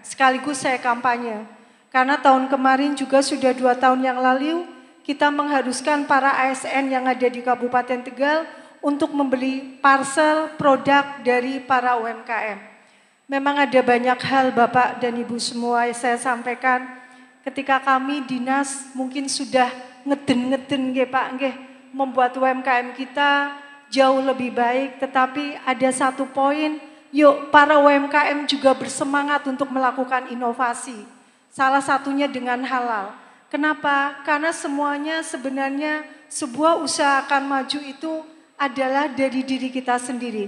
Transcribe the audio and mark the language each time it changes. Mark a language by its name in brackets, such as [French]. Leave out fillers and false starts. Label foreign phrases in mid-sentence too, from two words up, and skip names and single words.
[Indonesian] Sekaligus saya kampanye. Karena tahun kemarin juga sudah 2 tahun yang lalu kita mengharuskan para ASN yang ada di Kabupaten Tegal untuk membeli parsel produk dari para UMKM. Memang ada banyak hal Bapak dan Ibu semua yang saya sampaikan ketika kami dinas mungkin sudah ngeden-ngeden nggih Pak nggih membuat UMKM kita jauh lebih baik. Tetapi ada satu poin, yuk para UMKM juga bersemangat untuk melakukan inovasi. Salah satunya dengan halal. Kenapa? Karena semuanya sebenarnya sebuah usaha akan maju itu adalah dari diri kita sendiri.